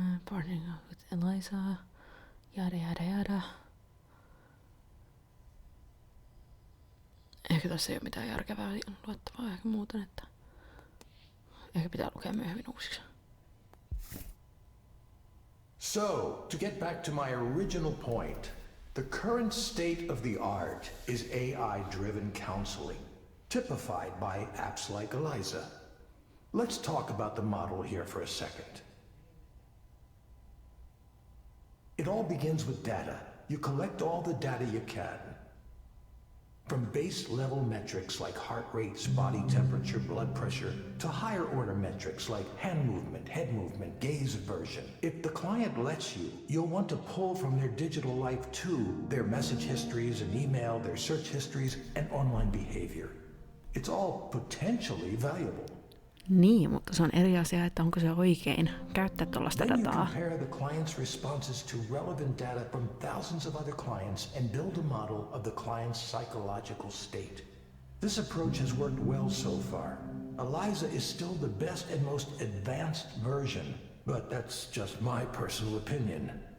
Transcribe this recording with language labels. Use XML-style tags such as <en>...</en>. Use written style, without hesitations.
<en>Partnering with Eliza. Jada.</en> <fi>Ehkä tässä ei ole mitään järkevää luettavaa ehkä muuten, että ehkä pitää lukea myöhemmin uusiksi.</fi> <en>So, to get back to my original point, the current state of the art is AI-driven counseling, typified by apps like Eliza. Let's talk about the model here for a second. It all begins with data. You collect all the data you can. From base level metrics like heart rates, body temperature, blood pressure, to higher order metrics like hand movement, head movement, gaze aversion. If the client lets you, you'll want to pull from their digital life too, their message histories and email, their search histories, and online behavior. It's all potentially valuable.</en> <fi>Niin, mutta se on eri asia, että onko se oikein käyttää tuollaista</fi> <en>Then you</en> <fi>dataa.</fi> <en>compare the client's responses to relevant data from thousands of other clients and build a model of the client's psychological state. This approach has worked well so far. Eliza is still the best and most advanced version, but that's just my personal opinion.</en>